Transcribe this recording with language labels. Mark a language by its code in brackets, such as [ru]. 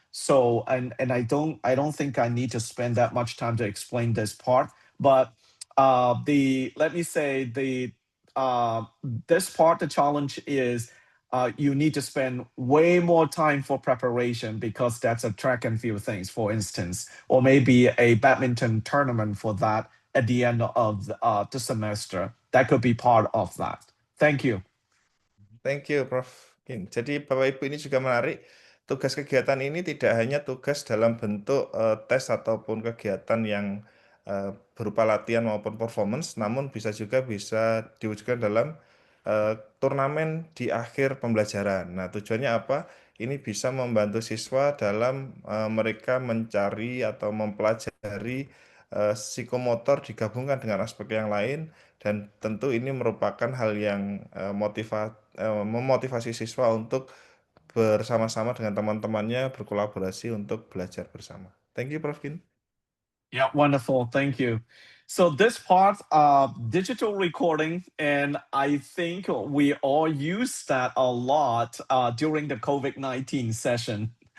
[en] So and I don't think I need to spend that much time to explain this part, but the let me say the uh, this part, the challenge is you need to spend way more time for preparation because that's a track and field things, for instance, or maybe a badminton tournament for that at the end of the semester. That could be part of that. Thank you. Thank you, Prof. Kin. [id] Jadi Bapak Ibu ini juga menarik. Tugas kegiatan ini tidak hanya tugas dalam bentuk tes ataupun kegiatan yang berupa latihan maupun performance, namun bisa diwujudkan dalam turnamen di akhir pembelajaran. Nah, tujuannya apa? Ini bisa membantu siswa dalam mereka mencari atau mempelajari psikomotor digabungkan dengan aspek yang lain, dan tentu ini merupakan hal yang memotivasi siswa untuk bersama-sama dengan teman-temannya berkolaborasi untuk belajar bersama. [en] Thank you, Prof. Kin. Yeah, wonderful. Thank you. So this part, digital recording, and I think we all use that a lot during the COVID-19 session.